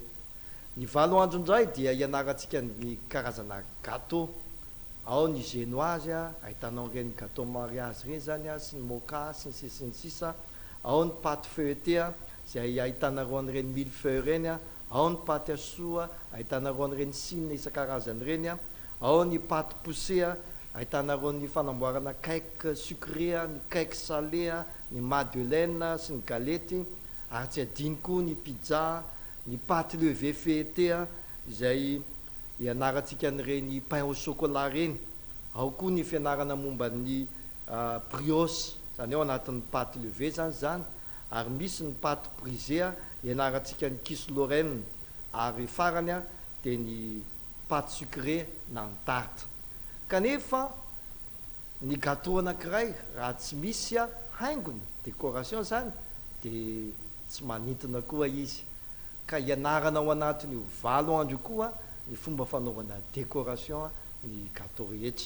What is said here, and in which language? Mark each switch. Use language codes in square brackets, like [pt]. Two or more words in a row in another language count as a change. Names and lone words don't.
[mg] Ny 4 andro indray dia hianarantsika ny karazana gâteau, ao ny génoise a, ahitanao reny [fr] gâteau mariage [mg] reny zany a sy ny mocha sy ny sisa, ao ny [fr] pâte feuilletée [mg] a zay ahitanareo an'ireny millefeuille reny a, ao ny [fr] pâte à choux [mg] a ahitanareo an'ireny sine isan-karazany reny a, ao ny pâte poussée a ahitanareo ny fanamboarana [fr] cake sucré [mg] a, ny [fr] cake salé [mg] a, ny madeleine sy ny galety, ary tsy adiny koa ny pizza, ny [fr] pâte levée feuilletée [mg] a izay hianarantsika an'ireny [fr] pain au chocolat [mg] reny, ao koa ny fianarana momba ny brioche zany ao anatin'ny [fr] pâte levée [mg] zany, ary misy ny [fr] pâte brisée [mg] a hianarantsika ny [fr] quiche lorraine, [mg] ary farany a dia ny [fr] pâte sucré [mg] na ny tarte. Kanefa ny gâteau anankiray raha tsy misy a haingony décoration zany dia tsy manintona koa izy, ka hianarana ao anatiny 4 andro koa ny fomba fanaovana décoration ny gâteau rehetra.